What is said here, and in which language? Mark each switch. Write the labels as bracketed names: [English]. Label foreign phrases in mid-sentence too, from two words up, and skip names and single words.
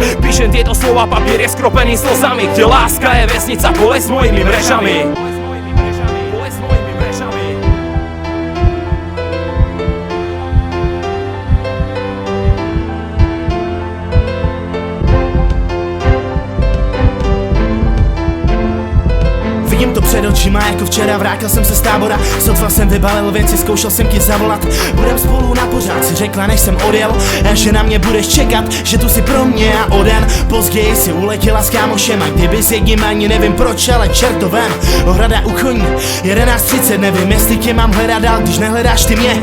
[Slovak] Píšem tieto slova, papier je skropený slzami, kde láska je vesnica, bolesť s mojimi mrežami. [Czech] Vidím to před očima, jako včera, vrátil jsem se z tábora. Sotva jsem vybalil věci, zkoušel jsem ti zavolat. Budem spolu na pořád, si řekla, než jsem odjel, že na mě budeš čekat, že tu si pro mě a o den později si uletěla s kámošem. A kdyby s jedním, ani nevím proč, ale čert to vem. Ohrada u koní, 11:30, nevím, jestli tě mám hledat dál, když nehledáš ty mě.